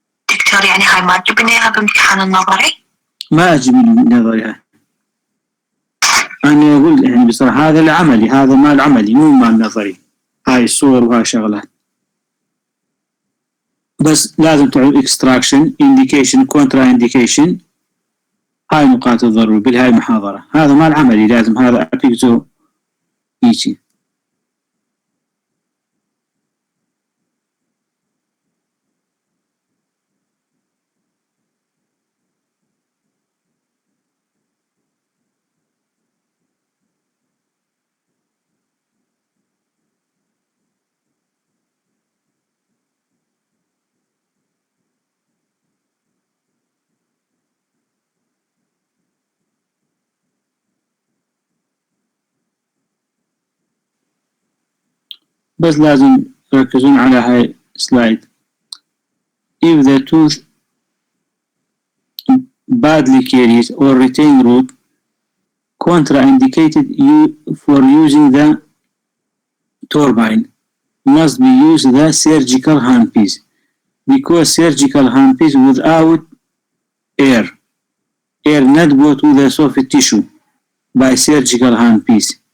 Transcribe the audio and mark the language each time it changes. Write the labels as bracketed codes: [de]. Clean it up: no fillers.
[ar] دكتور يعني هاي ما تجيبنا إياها بامتحان النظري؟ ما أجي من نظري هاي. أنا أقول يعني بصراحة هذا العملي، هذا مال عملي مو مال نظري. هاي الصور وهاي شغلات. بس لازم تعرف extraction indication contra indication. هاي نقاط الضرورة بالهاي المحاضرة. هذا مال عملي لازم هذا أبيكزو يجي. بس لازم يركزون على هاي سلايد. [en] If the tooth badly caries or retain root contraindicated for using the turbine must be used the surgical handpiece because surgical handpiece without air not go to the soft tissue by surgical handpiece.